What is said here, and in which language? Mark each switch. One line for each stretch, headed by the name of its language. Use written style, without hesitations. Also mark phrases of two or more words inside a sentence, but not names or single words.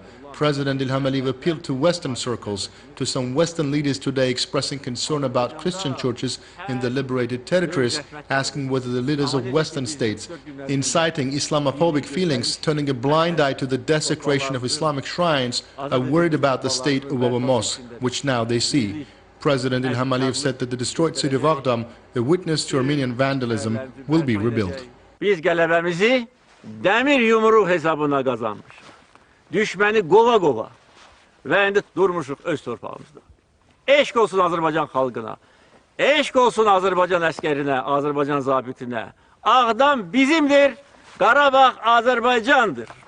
English: President Ilham Aliyev appealed to Western circles, to some Western leaders today expressing concern about Christian churches in the liberated territories, asking whether the leaders of Western states, inciting Islamophobic feelings, turning a blind eye to the desecration of Islamic shrines, are worried about the state of our mosque, which now they see. President Ilham Aliyev said that the destroyed city of Ağdam, a witness to Armenian vandalism, will be rebuilt.
Azerbaijani: Biz qələbəmizi dəmir yumruq hesabına qazanmışıq. Düşməni qova-qova və indi durmuşuq öz torpağımızda. Eşq olsun Azərbaycan xalqına, eşq olsun Azərbaycan əskərinə, Azərbaycan zabitinə. Ağdam bizimdir, Qarabağ Azərbaycandır.